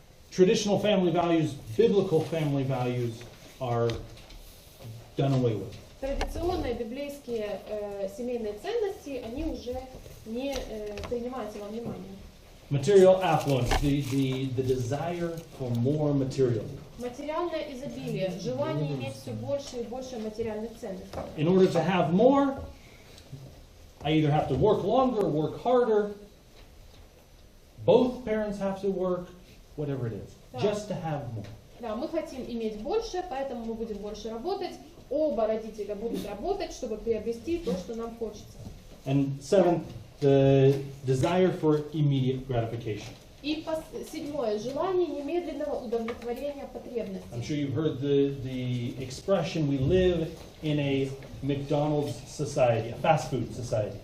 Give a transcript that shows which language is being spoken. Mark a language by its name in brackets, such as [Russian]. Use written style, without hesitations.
[English] Traditional family values, biblical family values are done away with. [Russian] Традиционные библейские семейные ценности, они уже не принимаются во внимание. [English] Material affluence, the desire for more material. [Russian] Материальное изобилие, желание иметь все больше и больше материальных ценностей. [English] In order to have more, I either have to work longer, work harder. Both parents have to work, whatever it is, just to have more. [Russian] Да, мы хотим иметь больше, поэтому мы будем больше работать. Оба родителя будут работать, чтобы приобрести то, что нам хочется. [English] And 7, the desire for immediate gratification. [Russian] И седьмое, желание немедленного удовлетворения потребностей. [English] I'm sure you've heard the expression, we live in a McDonald's society, a fast food society.